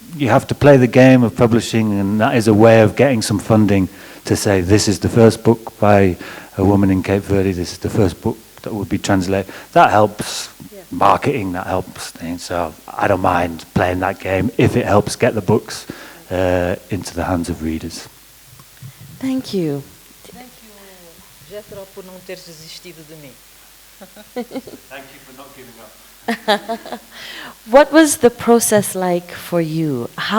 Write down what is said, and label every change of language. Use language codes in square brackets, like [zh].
[en] You have to play the game of publishing, and that is a way of getting some funding to say this is the first book by a woman in Cape Verde, this is the first book that would be translated. That helps marketing, that helps things. So I don't mind playing that game if it helps get the books into the hands of readers. Thank you. Thank you, [pt] Jethro, por não ter desistido de mim. [en] Thank you for not giving up. What was the process like for you?